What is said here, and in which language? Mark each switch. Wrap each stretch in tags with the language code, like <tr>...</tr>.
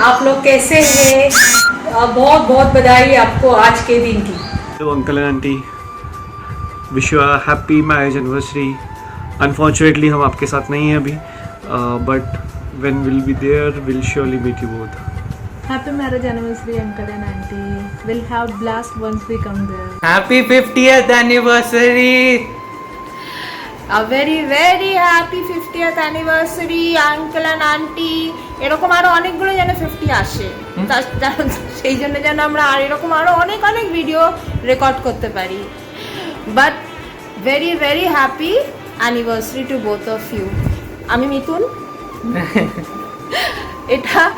<hi>आप लोग कैसे हैं? बहुत बहुत बधाई आपको आज के दिन की।</hi> <en>Hello uncle and auntie, wish you a happy marriage anniversary. Unfortunately</en> <hi>हम आपके साथ नहीं हैं अभी,</hi> <en>But when will be there will surely meet you both. Happy marriage anniversary, uncle and auntie. We'll have blast once we come there. Happy 50th anniversary. A very very happy 50th anniversary, uncle and auntie.</en> <bn>এরকম আরো অনেকগুলো যেন 50 আসে, সেই জন্য যেন আমরা আর এরকম আরো অনেক অনেক ভিডিও রেকর্ড করতে পারি।</bn> <en>But very very happy anniversary to both of you.</en> <bn>আমি মিথুন, এটা</bn>